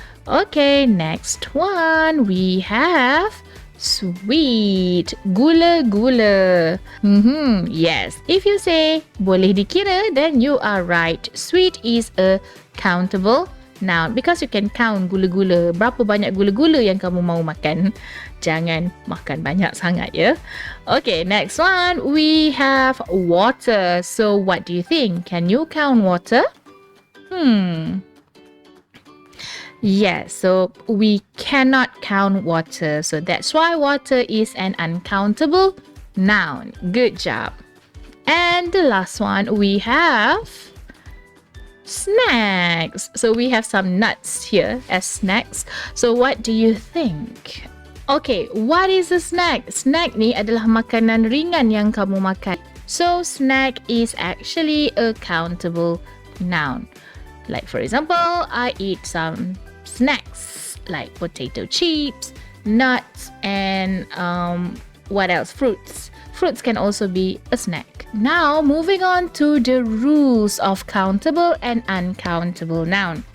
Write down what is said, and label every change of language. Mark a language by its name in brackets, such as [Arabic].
[English] Okay, next one. We have sweet. [Malay] Gula-gula. [English] Yes, if you say [Malay] boleh dikira, [English] then you are right. Sweet is a countable noun because you can count gula-gula. [Malay] Berapa banyak gula-gula yang kamu mau makan? Jangan makan banyak sangat ya. [English] Okay, next one we have water. So what do you think? Can you count water? Yes, so we cannot count water. So that's why water is an uncountable noun. Good job. And the last one we have snacks. So we have some nuts here as snacks. So what do you think? Okay, what is a snack? [Malay] Snack ni adalah makanan ringan yang kamu makan. [English] So snack is actually a countable noun. Like for example, I eat some snacks like potato chips, nuts, and what else? Fruits. Fruits can also be a snack. Now, moving on to the rules of countable and uncountable noun.